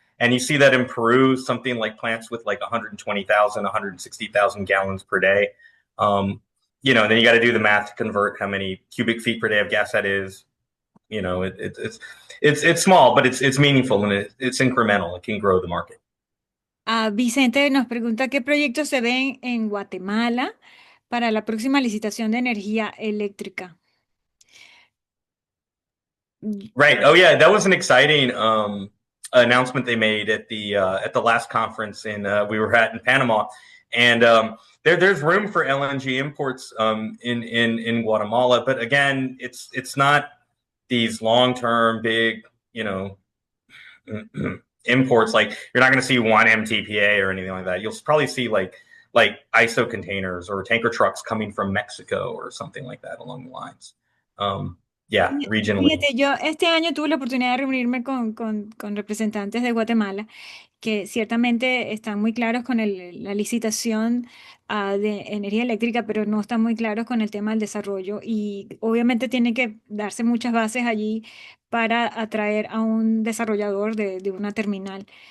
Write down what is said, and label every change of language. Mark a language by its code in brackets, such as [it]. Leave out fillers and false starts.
[en] And you see that in Peru, something like plants with like 120,000, 160,000 gallons per day. You know, then you got to do the math to convert how many cubic feet per day of gas that is. You know, it's small, but it's meaningful and it's incremental. It can grow the market. [es] Vicente nos pregunta qué proyectos se ven en Guatemala para la próxima licitación de energía eléctrica. [en] Right. Oh yeah, that was an exciting announcement they made at the last conference we were at in Panama, and there's room for LNG imports in Guatemala, but again, it's not these long-term big, you know, imports. Like you're not going to see 1 MTPA or anything like that. You'll probably see like ISO containers or tanker trucks coming from Mexico or something like that along the lines. Yeah, regionally. [es] Fíjate, yo este año tuve la oportunidad de reunirme con representantes de Guatemala que ciertamente están muy claros con la licitación de energía eléctrica, pero no están muy claros con el tema del desarrollo y obviamente tienen que darse muchas bases allí para atraer a un desarrollador de una terminal.